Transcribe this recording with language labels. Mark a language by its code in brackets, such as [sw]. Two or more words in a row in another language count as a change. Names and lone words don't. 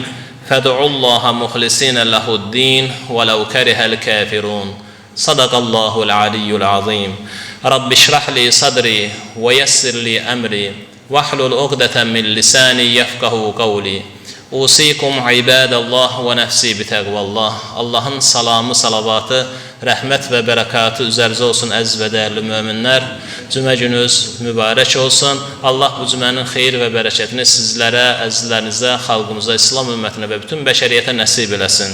[ar] فادعوا الله مخلصين له الدين ولو كره الكافرون. صدق الله العلي العظيم. رب اشرح لي صدري ويسر لي أمري واحلل عقدة من لساني يفقه قولي. أوصيكم عباد الله ونفسي بتقوى الله. [az] Allahın salamı, salavatı, rəhmət və bərəkatı üzərinizə olsun əziz və dəyərli möminlər. Cümə gününüz mübarək olsun. Allah bu cümənin xeyir və bərəkətini sizlərə, əzizlərinizə, xalqımıza, İslam ümmətinə və bütün bəşəriyyətə nəsib eləsin.